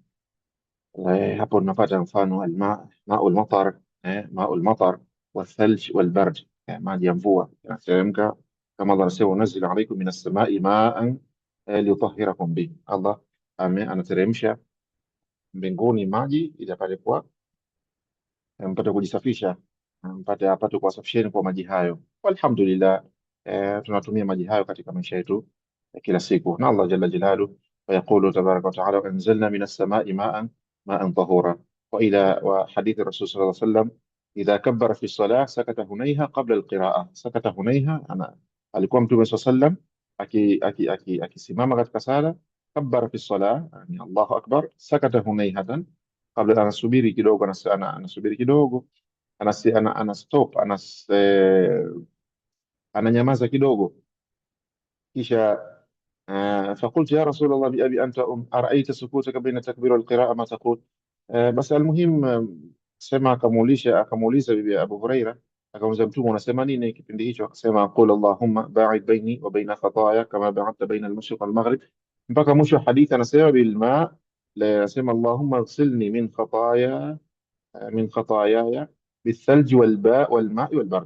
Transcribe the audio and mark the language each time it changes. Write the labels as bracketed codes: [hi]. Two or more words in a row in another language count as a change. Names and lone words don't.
[sw] Hapo tunapata mfano [ar] ماء المطر ماء المطر والثلج والبرد, [sw] maji ya mvua yanateremka, kama Allah anasema [ar] ينزل عليكم من السماء ماء ليطهركم به. [sw] Allah anateremsha mbinguni maji ili pale kwa mpate kujisafisha, apate kuwasafisheni kwa maji hayo. Walhamdulillah, tunatumia maji hayo katika maisha yetu ya kila siku. [ar] Na الله جل جلاله يقول تبارك وتعالى أنزلنا من السماء ماء طهورا. وحديث الرسول صلى الله عليه وسلم إذا كبر في الصلاة سكت هنيها قبل القراءة. سكت هنيها [sw] alikuwa Mtume [ar] صلى الله عليه وسلم [sw] akisimama katika sala, [ar] كبر في الصلاة, yani الله أكبر, سكت هنيهة, [sw] kabla anasubiri kidogo, anasubiri kidogo, ana stop, ananyamaza kidogo, kisha [ar] فقلت يا رسول الله بأبي أنت أرأيت سكوتك بين التكبير والقراءة ما تقول. بس المهم [sw] sema akamuuliza bibi Abu Huraira, akamuuliza Mtume unasema nini kipindi hicho? [ar] Akasema قل اللهم باعد بيني وبين خطاياي كما باعدت بين المشرق والمغرب, [sw] mpaka mwisho wa hadithi. Anasema bilma, la anasema [ar] اللهم اغسلني من خطاياي بالثلج والماء والبرد.